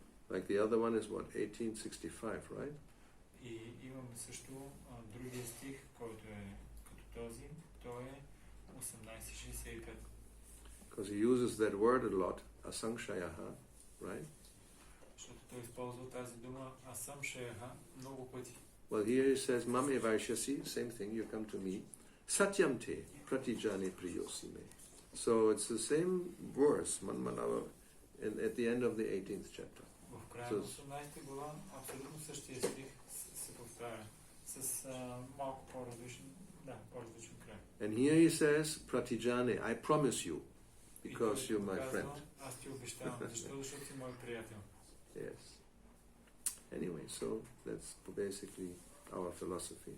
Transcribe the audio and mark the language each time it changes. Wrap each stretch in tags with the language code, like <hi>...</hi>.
<en>Like the other one is what, 1865, right?</en> <bg>И имаме също другия стих, който е като този, той е 1865.</bg> <en>Because he uses that word a lot, asangshayaha, right?</en> <bg>Защото той използва тази дума асамшаяха много пъти.</bg> <en>Well, here he says,</en> <sa>Mam evaishyasi,</sa> <en>same thing, you come to me.</en> <sa>Satyam te pratijane priyosime.</sa> <en>So it's the same verse, Manmanava, at the end of the 18th chapter.</en> <bg>В края на 18 глава абсолютно същия стих се повтаря с малко по-различен край.</bg> <en>And here he says, Pratijane, I promise you, because you're my friend.</en> <bg>Аз ти обещавам, защото си мой приятел.</bg> <en>Yes. Anyway, so that's basically our philosophy.</en>